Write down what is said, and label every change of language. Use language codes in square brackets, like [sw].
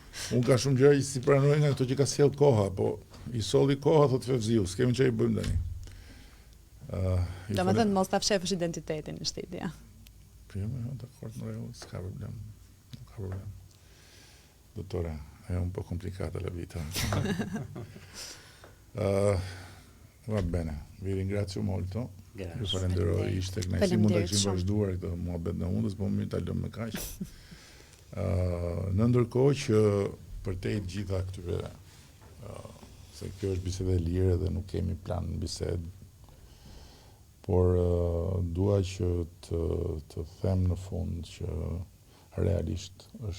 [sq] Unë ka shumë gjëra që si pranoj nga ato që ka sjell koha, po i solli koha thotë Fevziu, s'kemi çfarë i bëjmë tani. Do më thënë mos ta fshefësh identitetin në shtëpi, ja. Dakord, në rregull, s'ka problem. Nuk ka problem. [it] Dottore, è un po' complicata la vita. Va bene, vi ringrazio molto. [sq] Ju falenderoj, ishte kënaqësi, mund ta kishim vazhduar këtë muhabet në hundës, po më ta lëm me kaq. Në ndërkohë që për te gjitha këtyre, se kjo është bisede e lirë dhe nuk kemi plan në bisedë, por dua që të them në fund që realisht